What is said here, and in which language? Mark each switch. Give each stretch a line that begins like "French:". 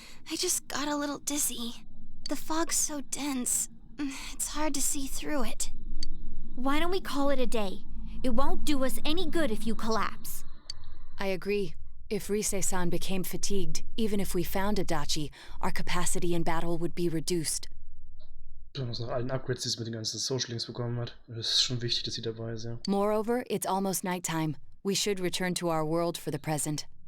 English: I just got a little dizzy. The fog's so dense, it's hard to see through it. Why don't we call it a day? It won't do us any good if you collapse. I agree. If Rise-san became fatigued, even if we found Adachi, our capacity in battle would be reduced.
German: Besonders nach allen Upgrades, die es mit den ganzen Social Links bekommen hat. Es ist schon wichtig, dass sie dabei ist, ja.
English: Moreover, it's almost nighttime. We should return to our world for the present.